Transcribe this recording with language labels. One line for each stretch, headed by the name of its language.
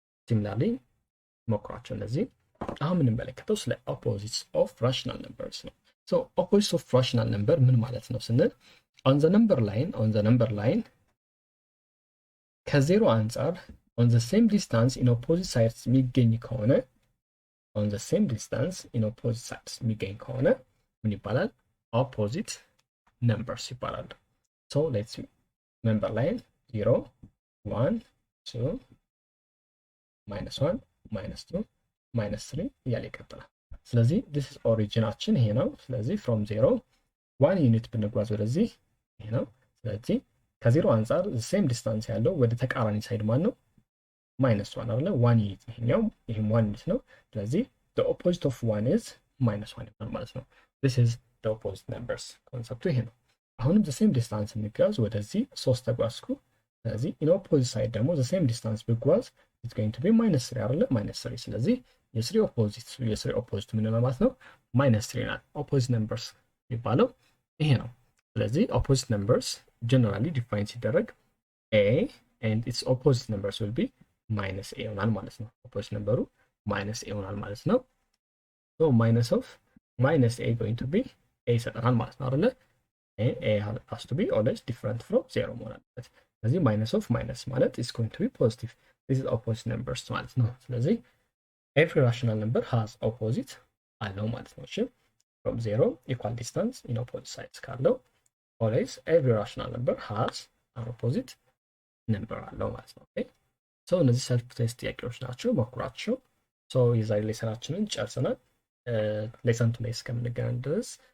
Amharic: similarly ሞክሯቸው እነዚህ። አሁን የምንመለከተው ስለ
English: opposites of rational numbers
Amharic: ነው።
English: so opposites of rational number
Amharic: ምን ማለት ነው ስንል
English: on the number line
Amharic: ከዜሮ አንጻር
English: on the same distance in opposite sides
Amharic: የሚገኝ ከሆነ on the same distance in opposite sides የሚገኝ ከሆነ ምን ይባላል? opposite numbers ይባላል።
English: so let's see number line
Amharic: 0 1 2 -1 -2 -3 እያለ ይቀጥላል። ስለዚህ this is ኦሪጂናችን ይሄ ነው። ስለዚህ from 0 1 ዩኒት ብንጓዝ ወደዚህ ይሄ ነው። ስለዚህ ከዜሮ አንጻር the same distance ያለው ወደ ተቃራኒ ሳይድ ማን ነው? -1 አይደለ? 1 ዩኒት ይሄኛው ይሄም 1 ዩኒት ነው። ስለዚህ
English: the opposite of 1 is -1
Amharic: ይሆናል ማለት ነው።
English: this is the opposite numbers
Amharic: ኮንሰፕቱ ይሄ ነው። አሁንም the same distance እንጓዝ ወደዚህ 3 ተጓዝኩ። ስለዚህ in opposite side ደግሞ the same distance ብጓዝ it's going to be -3 አይደለ? -3 ስለዚህ የስሪ ኦፖዚት ምን ነው ማለት ነው? -3 ናት። opposite numbers የሚባለው ይሄ ነው። ስለዚህ opposite numbers generally define ሲደረግ
English: a and its opposite numbers will be -a
Amharic: ይሆናል ማለት ነው። opposite number -a ይሆናል ማለት ነው።
English: so minus of -a going to be a
Amharic: ይሰጠናል ማለት ነው አይደለ?
English: a has to be always different from 0
Amharic: መሆን አለበት። ስለዚህ minus of minus ማለት
English: is going to be positive. this is opposite numbers
Amharic: ማለት ነው። ስለዚህ
English: every rational number has opposite
Amharic: አለው ማለት ነው። እሺ from 0 equal distance in opposite sides ካለው
English: always every rational number has an opposite number
Amharic: አለው ማለት ነው። ኦኬ ሶ እነዚህ ሰልፍ ቴስት ጥያቄዎች ናቸው፣ ሞክሯቸው። ሶ የዛሬ ሌሰናችንን ጨርሰናል። ሌሰን ቱ ላይ እስከምንገናኝ ድረስ